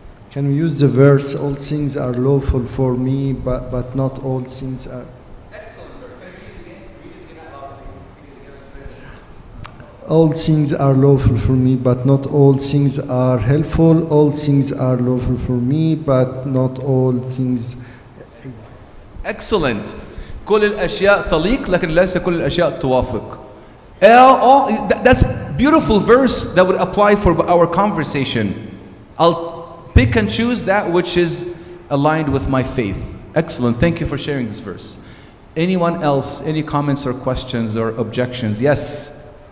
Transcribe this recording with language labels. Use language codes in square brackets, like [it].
[en] Can we use the verse, all things are lawful for me, but not all things are... Excellent verse. Can I read it again? All things are lawful for me, but not all things are helpful. All things are lawful for me, but not all things... Excellent. [ar] كل الأشياء تليق لكن ليس كل الأشياء توافق. [en] That's beautiful verse that would apply for our conversation. I'll pick and choose that which is aligned with my faith. Excellent. Thank you for sharing this verse. Anyone else? Any comments or questions or objections? Yes.